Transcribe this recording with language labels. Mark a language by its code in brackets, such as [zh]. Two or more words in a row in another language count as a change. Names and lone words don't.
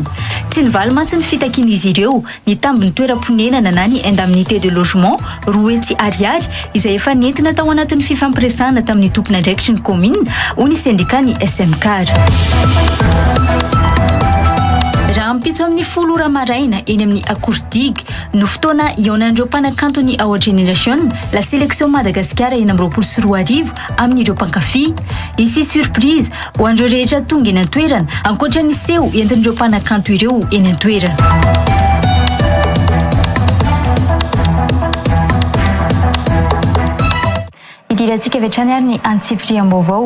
[mg] Tsy nivaly mantsy ny fitakin'izy ireo ny tambiny toeram-ponenana na ny [fr] indemnité de logement [mg] roa hetsy ariary izay efa nentina tao anatin'ny fifampiresahana tamin'ny tompona andraikitry ny commune ho ny syndicat-ny SMCAR. Raha ampitso amin'ny 10 ora maraina eny amin'ny Akourdigue no fotoana ionan'ireo mpanakanto ny Our Generation la sélection Madagascar eny amin'ny 24 amin'ireo mpankafy. [fr] Ici surprise [mg] ho an'ireo rehetra tonga eny an-toerana ankoatra ny seho entin'ireo mpanakanto ireo eny an-toerana. Idirantsika vetrany ary ny antsipiriam-baovao.